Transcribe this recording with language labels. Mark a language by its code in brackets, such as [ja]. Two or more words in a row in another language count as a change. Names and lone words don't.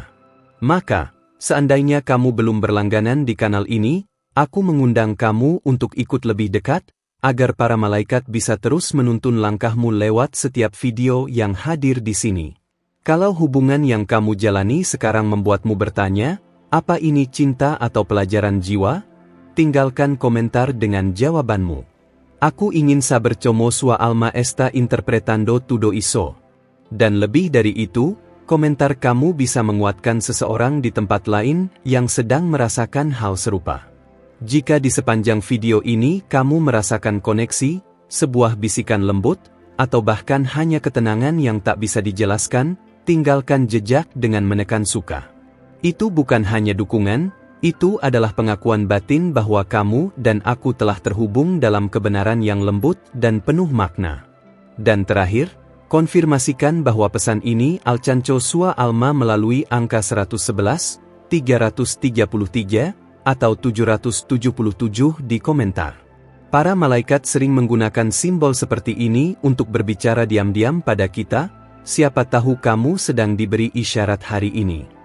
[id] Maka, seandainya kamu belum berlangganan di kanal ini, aku mengundang kamu untuk ikut lebih dekat, agar para malaikat bisa terus menuntun langkahmu lewat setiap video yang hadir di sini. Kalau hubungan yang kamu jalani sekarang membuatmu bertanya, apa ini cinta atau pelajaran jiwa? Tinggalkan komentar dengan jawabanmu. [pt] Aku ingin saber como sua alma está interpretando todo eso. [id] Dan lebih dari itu, komentar kamu bisa menguatkan seseorang di tempat lain yang sedang merasakan hal serupa. Jika di sepanjang video ini kamu merasakan koneksi, sebuah bisikan lembut, atau bahkan hanya ketenangan yang tak bisa dijelaskan, tinggalkan jejak dengan menekan suka. Itu bukan hanya dukungan, itu adalah pengakuan batin bahwa kamu dan aku telah terhubung dalam kebenaran yang lembut dan penuh makna. Dan terakhir, konfirmasikan bahwa pesan ini [pt] alcanco sua alma [id] melalui angka 111, 333, atau 777 di komentar. Para malaikat sering menggunakan simbol seperti ini untuk berbicara diam-diam pada kita, siapa tahu kamu sedang diberi isyarat hari ini.